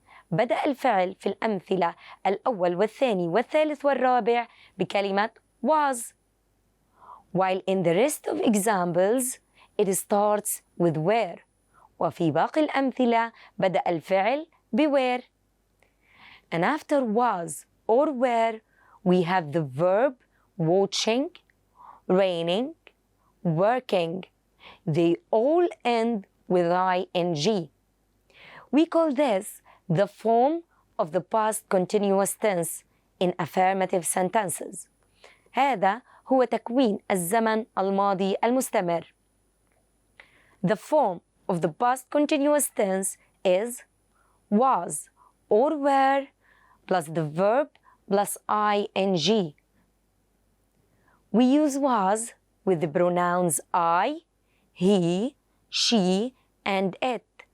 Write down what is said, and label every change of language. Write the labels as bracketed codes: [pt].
[ar] بدأ الفعل في الأمثلة الأول والثاني والثالث والرابع بكلمة was. [en] While in the rest of examples, it starts with were. [ar] وفي باقي الأمثلة بدأ الفعل بwere. [en] And after was or were, we have the verb watching, raining, working. They all end with ing. We call this the form of the past continuous tense in affirmative sentences. [ar] هذا هو تكوين الزمن الماضي المستمر. [en] The form of the past continuous tense is was or were plus the verb plus ing. We use was with the pronouns I, he, she, and it.